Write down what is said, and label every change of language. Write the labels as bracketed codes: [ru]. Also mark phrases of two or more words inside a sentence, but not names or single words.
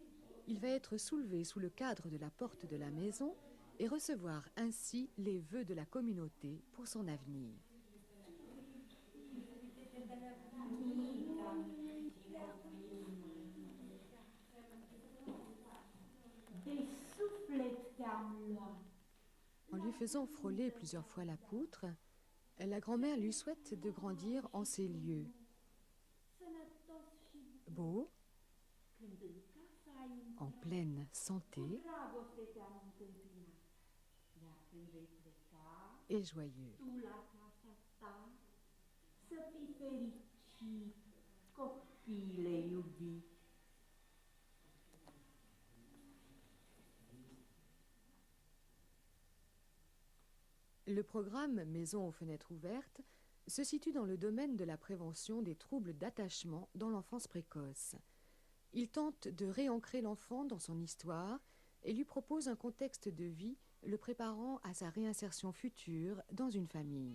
[fr] Il va être soulevé sous le cadre de la porte de la maison et recevoir ainsi les vœux de la communauté pour son avenir. [ro] De suflet te-am luat. [fr] En lui faisant frôler plusieurs fois la poutre, la grand-mère lui souhaite de grandir en ces lieux. [ro] Sănătos și [fr] Beau, [ro] când în casa ai un [fr] en pleine santé [ro] dragoste te-am întâmpinat. Iar când vei pleca, [fr] et joyeux. [ro] tu la casa ta, să fii fericit, copile iubit. [fr] Le programme Maison aux fenêtres ouvertes se situe dans le domaine de la prévention des troubles d'attachement dans l'enfance précoce. Il tente de réancrer l'enfant dans son histoire et lui propose un contexte de vie le préparant à sa réinsertion future dans une famille.